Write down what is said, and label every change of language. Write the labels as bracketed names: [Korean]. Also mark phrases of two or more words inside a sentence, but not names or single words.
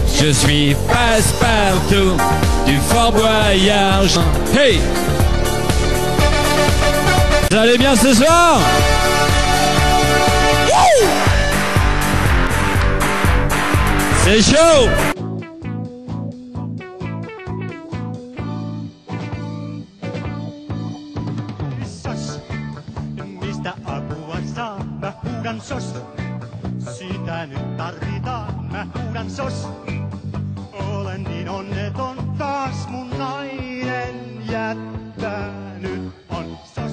[French] Je suis passe-partout du Fort Boyard. Hey! Vous allez bien ce soir? C'est chaud! [Finnish] Mistä apua saa? Mä huudan sos. Sitä nyt tarvitaan. Mä huudan sos. Olen niin onneton taas mun nainen jättänyt on sos.